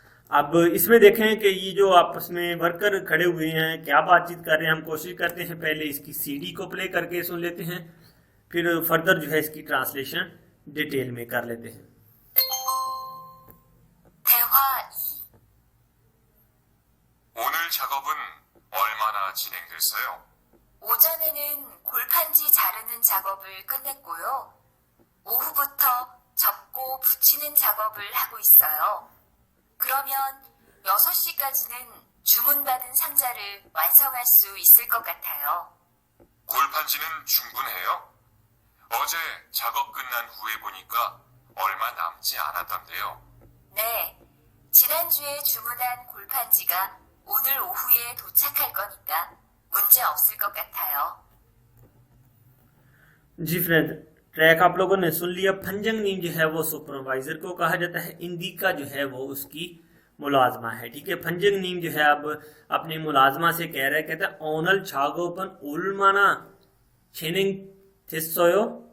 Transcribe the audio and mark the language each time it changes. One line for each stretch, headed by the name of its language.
Hindi: अब इसमें देखें कि ये जो आपस में वर्कर खड़े हुए हैं क्या बातचीत कर रहे हैं। हम कोशिश करते हैं पहले इसकी सीडी को प्ले करके सुन लेते हैं, फिर फर्दर जो है इसकी ट्रांसलेशन डिटेल में कर लेते हैं।
Korean: 대화 2. 오늘 작업은 얼마나 진행됐어요? 오전에는 골판지 자르는 작업을 끝냈고요. 오후부터 접고 붙이는 작업을 하고 있어요. 그러면 6시까지는 주문받은 상자를 완성할 수 있을 것 같아요. 골판지는 충분해요? 어제 작업 끝난 후에 보니까 얼마 남지 않았던데요. 네, 지난주에 주문한 골판지가 오늘 오후에 도착할 거니까 문제 없을 것 같아요.
Hindi: जी फ्रेंड, ट्रैक आप लोगों ने सुन लिया। फंजंग नीम जो है वो सुपरवाइजर को कहा जाता है। इंदिका जो है वो उसकी मुलाजमा है, ठीक है। फंजंग नीम जो है अब अपनी मुलाजमा से कह रहा है, कहता है
Korean: ओनल छागोपन उलमाना छेनिंग थिस्सोयो।